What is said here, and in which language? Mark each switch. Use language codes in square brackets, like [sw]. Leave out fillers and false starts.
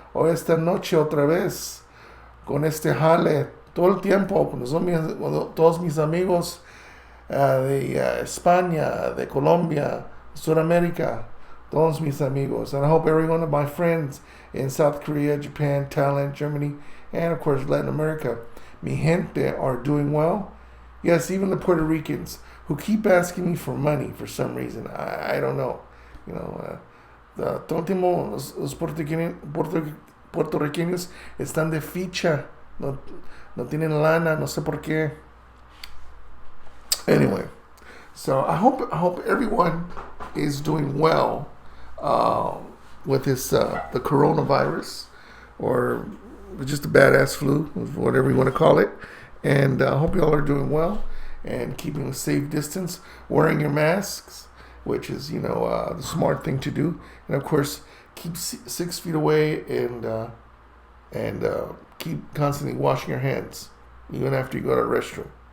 [es] O esta noche otra vez con este jale todo el tiempo con todos mis amigos de España, de Colombia, Sudamérica. Todos mis amigos. [en] And I hope every one of my friends in South Korea, Japan, Thailand, Germany, and of course Latin America, [es] mi gente, [en] are doing well. Yes, even the Puerto Ricans who keep asking me for money for some reason. I don't know. You know, [es] todo el tiempo los puertorriqueños están de ficha. No tienen lana, no sé por qué. [en] Anyway, so I hope everyone is doing well with this the coronavirus, or just a badass flu, whatever you want to call it. And I hope y'all are doing well and keeping a safe distance, wearing your masks, which is the smart thing to do, and of course keep 6 feet away and keep constantly washing your hands even after you go to the restroom.